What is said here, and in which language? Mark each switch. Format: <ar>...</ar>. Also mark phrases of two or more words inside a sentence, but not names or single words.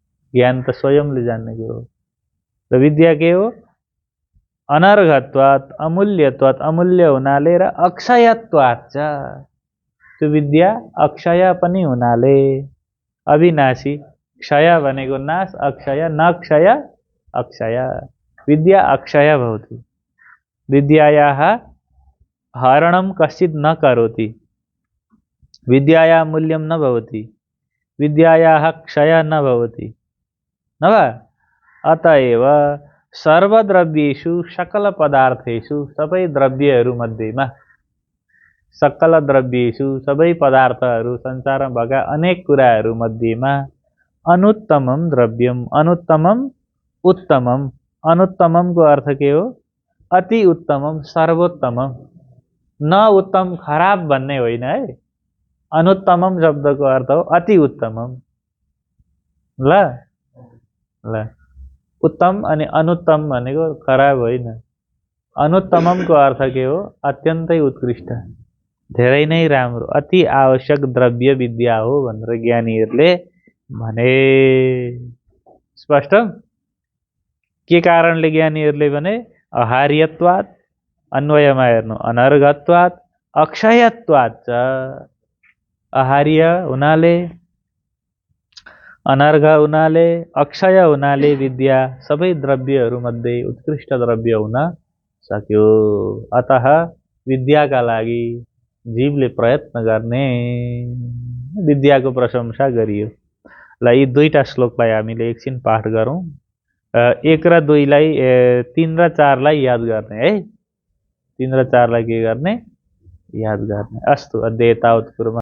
<ne>ज्ञान त स्वयंले जान्नेको हो। र विद्या के हो?</ne> <sa>अनर्घत्वात्, अमूल्यत्वात्,</sa> <ne>अमूल्य हुनाले र</ne> <sa>अक्षयत्वात् च।</sa> <ne>त्यो विद्या अक्षय पनि हुनाले, अविनाशी, क्षय भनेको नाश,</ne> <sa>अक्षय न क्षय अक्षय, विद्या अक्षय भवति। विद्यायाः हरणं कश्चित् न करोति, विद्यायाः मूल्यं न भवति, विद्यायाः क्षय न भवति, न वा? अतएव सर्वद्रव्येषु सकल पदार्थेषु,</sa> <ne>सबै द्रव्यहरूमध्येमा,</ne> <sa>सकल द्रव्येषु,</sa> <ne>सबै पदार्थहरू, संसारमा भएका अनेक कुराहरू मध्येमा</ne> <sa>अनुत्तमम द्रव्यम, अनुत्तमम उत्तमम।</sa> <ne>अनुत्तममको अर्थ के हो?</ne> <sa>अति उत्तमम, सर्वोत्तमम।</sa> <ne>न उत्तम खराब भन्ने होइन है। अनुत्तमम शब्दको अर्थ हो</ne> <sa>अति उत्तमम।</sa> <ne>ल ल, उत्तम अनि अनुत्तम भनेको खराब होइन। अनुत्तममको अर्थ के हो? अत्यन्तै उत्कृष्ट, धेरै नै राम्रो, अति आवश्यक द्रव्य विद्या हो भनेर ज्ञानीहरूले भने। स्पष्ट? के कारणले ज्ञानीहरूले भने? अहार्यत्वात्, अन्वयमा हेर्नु,</ne> <sa>अनर्घत्वात्, अक्षयत्वात् च।</sa> <ne>आहार्य हुनाले, अनर्घ हुनाले, अक्षय हुनाले विद्या सबै द्रव्यहरूमध्ये उत्कृष्ट द्रव्य हुन सक्यो। अतः विद्याका लागि जीवले प्रयत्न गर्ने, विद्याको प्रशंसा गरियो। ल, यी दुईटा श्लोकलाई हामीले एकछिन पाठ गरौँ। 1 र 2 लाई, 3 र 4 लाई याद गर्ने है। 3 र 4 लाई के गर्ने? याद गर्ने।</ne> <sa>अस्तु, अद्य एतावत् कुर्मः।</sa>